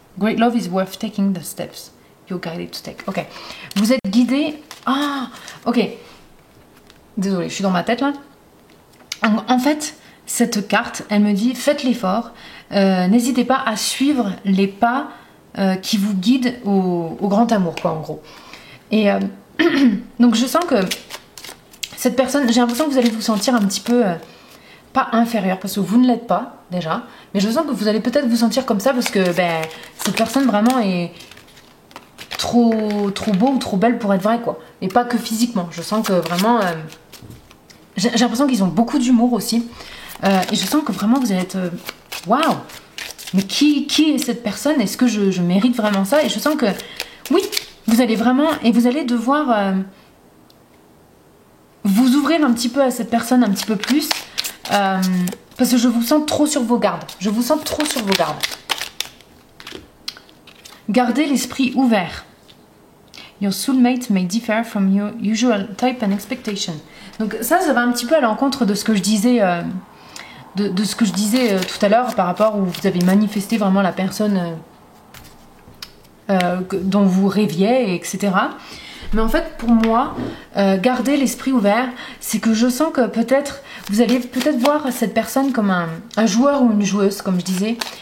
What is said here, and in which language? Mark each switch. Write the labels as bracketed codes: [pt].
[en] Great love is worth taking the steps you're guided to take. [fr] Ok. Vous êtes guidé. Ah, ok. Désolée, je suis dans ma tête là. En fait, cette carte, elle me dit faites l'effort. N'hésitez pas à suivre les pas qui vous guident au grand amour, quoi, en gros. Et donc, je sens que cette personne, j'ai l'impression que vous allez vous sentir un petit peu pas inférieur, parce que vous ne l'êtes pas déjà, mais je sens que vous allez peut-être vous sentir comme ça parce que cette personne vraiment est trop beau ou trop belle pour être vrai, quoi. Et pas que physiquement. Je sens que vraiment j'ai l'impression qu'ils ont beaucoup d'humour aussi, et je sens que vraiment vous allez être waouh, mais qui est cette personne? Est-ce que je mérite vraiment ça? Et je sens que oui, vous allez vraiment, et vous allez devoir vous ouvrir un petit peu à cette personne un petit peu plus. Parce que je vous sens trop sur vos gardes. Je vous sens trop sur vos gardes. Gardez l'esprit ouvert. [en] Your soulmate may differ from your usual type and expectation. [fr] Donc ça va un petit peu à l'encontre de ce que je disais, de ce que je disais tout à l'heure par rapport où vous avez manifesté vraiment la personne dont vous rêviez, etc. Mais en fait, pour moi, garder l'esprit ouvert, c'est que je sens que peut-être, vous allez peut-être voir cette personne comme un joueur ou une joueuse, comme je disais.